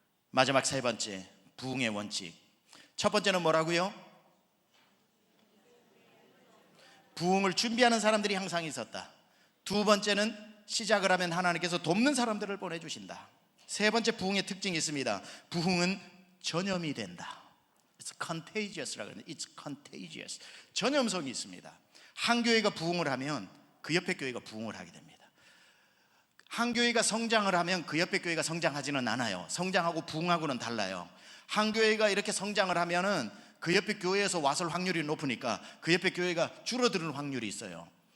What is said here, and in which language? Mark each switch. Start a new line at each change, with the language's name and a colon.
Korean: 마지막 세 번째, 부흥의 원칙. 첫 번째는 뭐라고요? 부흥을 준비하는 사람들이 항상 있었다. 두 번째는 시작을 하면 하나님께서 돕는 사람들을 보내주신다. 세 번째, 부흥의 특징이 있습니다. 부흥은 전염이 된다.
English: It's contagious
Korean: 라고 하는데,
English: It's contagious.
Korean: 전염성이 있습니다. 한 교회가 부흥을 하면 그 옆에 교회가 부흥을 하게 됩니다. 한 교회가 성장을 하면 그 옆에 교회가 성장하지는 않아요. 성장하고 부흥하고는 달라요. 한 교회가 이렇게 성장을 하면은 그 옆에 교회에서 왔을 확률이 높으니까 그 옆에 교회가 줄어드는 확률이 있어요.